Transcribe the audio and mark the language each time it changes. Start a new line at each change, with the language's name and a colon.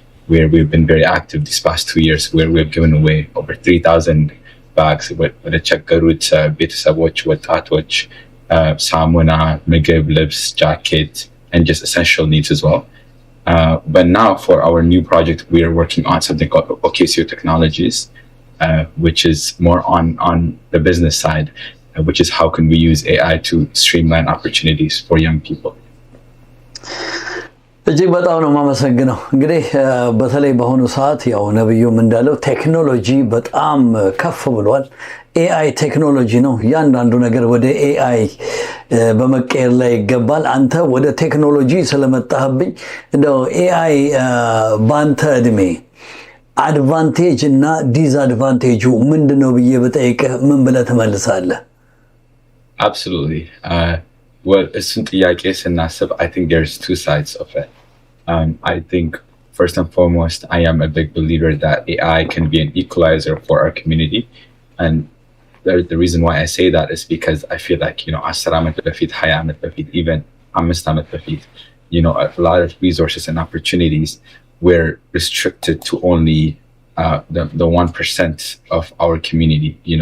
English: where we've been very active these past 2 years where we've given away over 3,000 bags with a
Amharic: ቸገሩት ቤተሰቦች ወጣቶች ሳሙና ምግብ ልብስ
English: jacket and just essential needs as well but now for our new project we are working on something called Ocasio Technologies which is more on the business side which is how can we use AI to streamline opportunities for young people
Amharic: እጅግ በጣም ነው የማመሰግነው። እንግዲህ በተለይ በአሁኑ ሰዓት ያው ነብዩም እንዳለው ቴክኖሎጂ በጣም ከፍ ብሏል። ኤአይ ቴክኖሎጂ ነው። እያንዳንዱ ነገር ወደ ኤአይ በመቀየር ላይ ይገባል። አንተ ወደ ቴክኖሎጂ ስለመጣህብኝ እንደው ኤአይ በአንተ እድሜ አድቫንቴጅ እና ዲስአድቫንቴጁ ምንድን ነው ብዬ በጠይቅህ ምን ብለህ ትመልሳለህ?
English: Absolutely. Well,
Amharic: እሱን ጥያቄ ስናስብ
English: I think there's two sides of it. I think first and foremost, I am a big believer that AI can be an equalizer for our community. And the reason why I say that is because I feel like,
Amharic: 10 ዓመት በፊት 20 ዓመት በፊት
English: even
Amharic: 5 ዓመት በፊት,
English: a lot of resources and opportunities were restricted to only the 1% of our community.